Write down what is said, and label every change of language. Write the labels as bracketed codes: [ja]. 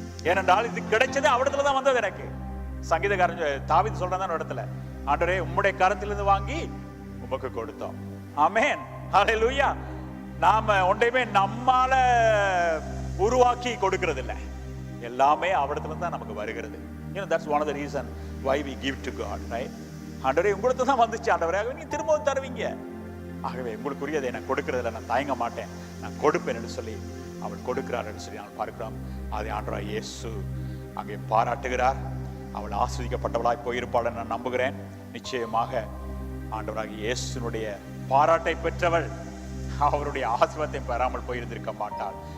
[ta] ஏனென்றால் இது கிடைச்சது அவரிடத்துல தான் வந்தது எனக்கு. சங்கீதக்காரன் தாவீது சொல்றதான் இடத்துல, ஆண்டவரே உம்முடைய கரத்திலிருந்து வாங்கி உமக்கு கொடுத்தோம். ஆமென், ஹல்லேலூயா. நாம ஒன்றையுமே நம்மால உருவாக்கி கொடுக்கிறது இல்லை, எல்லாமே அவரிடத்துல தான் நமக்கு வருகிறது. [en] That's one of the reason why we give to God, right? [ta] ஆண்டவரே உங்களுக்கு தான் வந்துச்சு ஆண்டவரே, நீங்க திரும்பவும் தருவீங்க. ஆகவே உங்களுக்குரியதை நான் கொடுக்கறதில்ல, நான் தயங்க மாட்டேன், நான் கொடுப்பேன் என்று சொல்லி அவள் கொடுக்கிறார் என்று சொல்லி நாங்கள் பார்க்கிறோம். அதை ஆண்டவராய் இயேசு அங்கே பாராட்டுகிறார். அவள் ஆஸ்வதிக்கப்பட்டவளாய் போயிருப்பாள் நான் நம்புகிறேன். நிச்சயமாக ஆண்டவராக இயேசுனுடைய பாராட்டை பெற்றவள் அவருடைய ஆசீர்வாதத்தை பெறாமல் போயிருந்திருக்க மாட்டாள்.